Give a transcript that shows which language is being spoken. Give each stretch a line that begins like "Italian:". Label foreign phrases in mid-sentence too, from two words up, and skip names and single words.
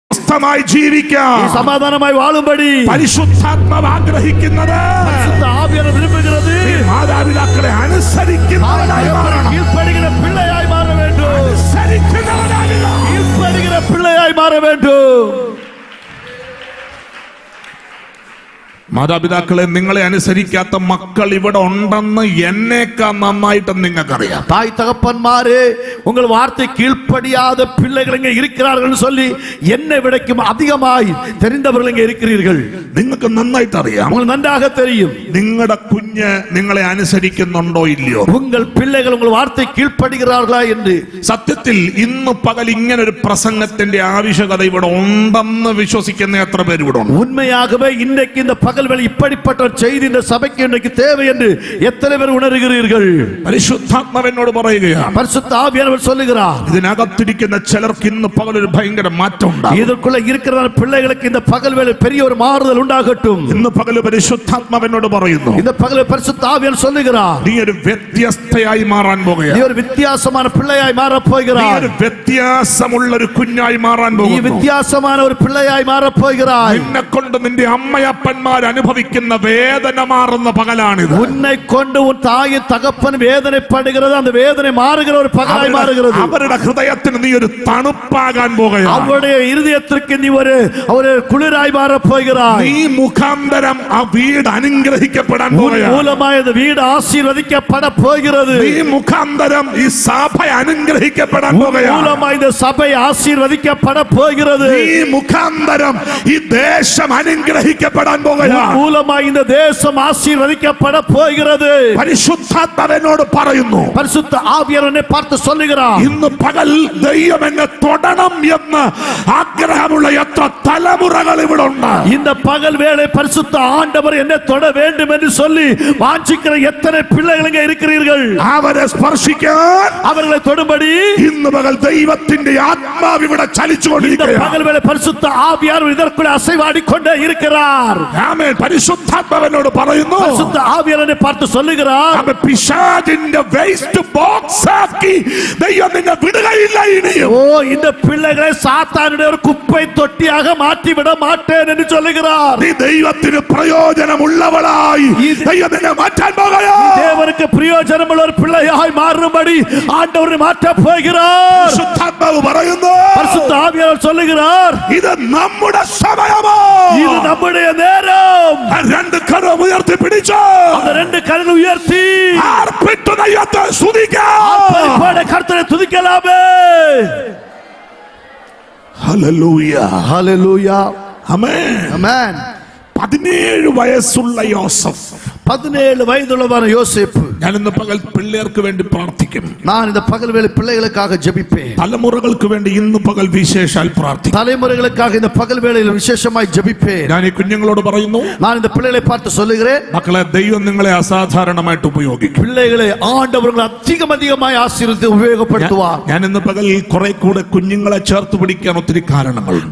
Malayalam: സ്വസ്ഥമായി ജീവിക്കാൻ
Tamil: நீ சமாதானமாய் வாழும்படி
Malayalam: പരിശുദ്ധാത്മാവ് ആഗ്രഹിക്കുന്നത്
Tamil: பரிசுத்த ஆவியானவர் விரும்புகிறது.
Malayalam: മാതാപിതാക്കളെ അനുസരിക്കുന്നവനായി മാറണം.
Tamil: கீழ்ப்படுகிற பிள்ளையாய் மாற வேண்டும்.
Malayalam: അനുസരിക്കുന്നവനായില്ല.
Tamil: கீழ்ப்படுகிற பிள்ளையாய் மாற வேண்டும்.
Malayalam: മാതാപിതാക്കളെ, നിങ്ങളെ അനുസരിക്കാത്ത മക്കൾ ഇവിടെ ഉണ്ടെന്ന് എന്നേക്കാൾ നന്നായിട്ട് നിങ്ങൾക്കറിയാം.
Tamil: தாய் தகப்பன்மாரே, உங்கள் வார்த்தை கீழ்ப்படியாத பிள்ளைகள் இங்கே இருக்கிறார்கள் சொல்லி என்னை விடக்கும் அதிகமாய் தெரிந்தவர்கள் இங்கே இருக்கிறீர்கள்.
Malayalam: നിങ്ങൾക്ക് നന്നായിട്ട് അറിയാം.
Tamil: உங்களுக்கு நன்றாக தெரியும்
Malayalam: നിങ്ങളുടെ കുഞ്ഞ് നിങ്ങളെ അനുസരിക്കുന്നുണ്ടോ ഇല്ലയോ.
Tamil: உங்கள் பிள்ளைகள் உங்கள் வார்த்தை கீழ்ப்படுகிறார்களா என்று.
Malayalam: സത്യത്തിൽ ഇന്ന് പകൽ ഇങ്ങനെ ഒരു പ്രസംഗത്തിന്റെ ആവശ്യകത ഇവിടെ ഉണ്ടെന്ന് വിശ്വസിക്കുന്ന എത്ര പേര് ഇവിടെ ഉണ്ട്?
Tamil: உண்மையாகவே இன்றைக்கு இந்த பகல்வேளை இப்படிப்பட்ட ஒரு செய்தி இந்த சபைக்கு இன்றைக்கு தேவை என்று எத்தனை பேர் உணர்கிறீர்கள்?
Malayalam: പരിശുദ്ധാത്മാവെന്നോട് പറയുകയാണ്,
Tamil: பரிசுத்த ஆவியானவர் சொல்லுகிறார்,
Malayalam: ഇതിനകത്തിരിക്കുന്ന ചിലർക്ക് ഇന്ന് പകൽ ഒരു ഭയങ്കര മാറ്റം ഉണ്ടാകും.
Tamil: இதற்குள்ள இருக்கிற பிள்ளைகளுக்கு இந்த பகல்வேளை பெரிய ஒரு மாறுதல் உண்டாகட்டும்.
Malayalam: ഇന്ന് പകൽ പരിശുദ്ധാത്മാവെന്നോട് പറയുന്നു,
Tamil: இந்த பகல் பரிசுத்த ஆவியானவர் சொல்லுகிறார்,
Malayalam: നീ ഒരു വ്യത്യസ്തയായി മാറാൻ
Tamil: நீ
Malayalam: പോകുകയാണ്.
Tamil: ஒரு வித்தியாசமான பிள்ளையாய் மாற
Malayalam: നീ
Tamil: போகிறாய்.
Malayalam: ഒരു വ്യത്യാസമുള്ള ഒരു കുഞ്ഞായി മാറാൻ
Tamil: நீ
Malayalam: പോകുന്നു.
Tamil: வித்தியாசமான ஒரு பிள்ளையாய் மாற போகிறாய்.
Malayalam: നിന്നെ കൊണ്ട് നിന്റെ അമ്മയപ്പന്മാർ അനുഭവിക്കുന്ന വേദന മാറുന്ന പകലാണിത്.
Tamil: உன்னை கொண்டு உன் தாயின் தகப்பன் வேதனைப்படுகிறது, அந்த வேதனை மாறுகிற ஒரு பகலாய் மாறுகிறது.
Malayalam: അവരുടെ ഹൃദയത്തിന് നീ ഒരു തണുപ്പാകാൻ പോകുകയാണ്.
Tamil: அவருடைய இருதயத்திற்கு நீ ஒரு குளிராய் மாற போகிறாய்.
Malayalam: നീ മുഖാന്തരം ആ വീട് അനുഗ്രഹിക്കപ്പെടാൻ
Tamil: உன்
Malayalam: പോകുകയാണ്.
Tamil: மூலமாய் இந்த வீடு ஆசீர்வதிக்கப்பட போகிறது.
Malayalam: നീ മുഖാന്തരം ഈ സഭ അനുഗ്രഹിക്കപ്പെടാൻ
Tamil: உன்
Malayalam: പോകുകയാണ്.
Tamil: மூலமாய் இந்த சபை ஆசீர்வதிக்கப்பட போகிறது.
Malayalam: നീ മുഖാന്തരം ഈ ദേശം അനുഗ്രഹിക്കപ്പെടാൻ
Tamil: உன்
Malayalam: പോകുകയാണ്.
Tamil: மூலமாய் இந்த தேசம் ஆசீர்வதிக்கப்பட போகிறது.
Malayalam: പരിശുദ്ധാത്മാവെന്നോട് പറയുന്നു,
Tamil: பரிசுத்த ஆவியானவரை பார்த்து சொல்லுகிறார்,
Malayalam: ഇന്ന് പകൽ ദൈവം എന്നെ തൊടണം എന്ന് ആഗ്രഹമുള്ള എത്ര തലമുറകൾ ഇവിടെ ഉണ്ട്.
Tamil: இந்த பகல் வேளை பரிசுத்த ஆண்டவர் என்னை தொட வேண்டும் என்று சொல்லி வாஞ்சிக்கிற எத்தனை பிள்ளைகள் இங்கே இருக்கிறீர்கள்?
Malayalam: അവരെ സ്പർശിക്കാൻ
Tamil: அவர்களை தொடும்படி
Malayalam: ഇന്ന് പകൽ ദൈവത്തിന്റെ ആത്മാവ് ഇവിടെ
Tamil: இந்த
Malayalam: ചലിച്ചുകൊണ്ടിരിക്കുകയാണ്.
Tamil: பகல் வேளை பரிசுத்த ஆவியானவர் இதற்குள்ள அசைவாடிக்கொண்டே இருக்கிறார்.
Malayalam: ആമേൻ. പരിശുദ്ധാത്മാവെന്നോട് പറയുന്നു,
Tamil: பரிசுத்த ஆவியானவரை பார்த்து சொல்லுகிறார்,
Malayalam: അവൻ പിശാചിന്റെ
English: waste box
Malayalam: ആക്കി ദൈവം നിന്നെ വിടുകയില്ല ഇനിയും.
Tamil: ஓ, இந்த பிள்ளைகளை சாத்தானுடைய ஒரு குப்பை தொட்டியாக மாற்றி விட மாட்டேன் என்று சொல்லுகிறார்.
Malayalam: നീ ദൈവത്തിന് പ്രയോജനമുള്ളവളായി ദൈവം നിന്നെ മാറ്റാൻ പോകുകയാണ്.
Tamil: தேவனுக்கு பிரயோஜனமுள்ள ஒரு பிள்ளையாய் மாறும்படி ஆண்டவர் மாற்ற போகிறார்.
Malayalam: പരിശുദ്ധാത്മാവ് പറയുന്നു,
Tamil: பரிசுத்த ஆவியானவர் சொல்லுகிறார்,
Malayalam: ഇത് നമ്മുടെ സമയമോ.
Tamil: இது நம்முடைய நேரம்.
Malayalam: ആ രണ്ട് കരം ഉയർത്തി പിടിച്ചോ.
Tamil: அந்த ரெண்டு கரங்களை உயர்த்தி
Malayalam: ആർപ്പിട്ട് ദൈവത്തെ സ്തുതിക്കാം.
Tamil: ஆர்ப்பரிப்போட கர்த்தரை துதிக்கலாமே.
Malayalam: ഹല്ലേലൂയ.
Tamil: ஹல்லேலூயா.
Malayalam: ആമേൻ.
Tamil: ஆமென்.
Malayalam: 17 വയസ്സുള്ള യോസഫ്,
Tamil: 17 வயதுள்ளவன யோசேப்பு.
Malayalam: ഞാൻ ഇന്ന് പകൽ പിള്ളേർക്ക് വേണ്ടി പ്രാർത്ഥിക്കും.
Tamil: நான் இந்த பகல் வேளை பிள்ளைகளுக்காக ஜெபிப்பேன்.
Malayalam: തലമുറകൾക്ക് വേണ്ടി ഇന്ന് പകൽ വിശേഷാൽ പ്രാർത്ഥിക്കും.
Tamil: தலைமுறைகளுக்காக இந்த பகல் வேளையில் விசேஷமாய் ஜெபிப்பேன்.
Malayalam: ഞാൻ ഈ കുഞ്ഞുങ്ങളോട് പറയുന്നു,
Tamil: நான் இந்த பிள்ளைகளை பார்த்து சொல்லுகிறேன்,
Malayalam: മക്കളെ, ദൈവം നിങ്ങളെ അസാധാരണമായിട്ട് ഉപയോഗിക്കും.
Tamil: பிள்ளைகளை ஆண்டவர்கள் அதிகமாய் ஆசீர்வதித்து உபயோகப்படுத்துவார்.
Malayalam: ഞാൻ ഇന്ന് പകൽ കുറെ കൂടെ കുഞ്ഞുങ്ങളെ ചേർത്ത് പിടിക്കാൻ ഒത്തിരി കാരണങ്ങളുണ്ട്.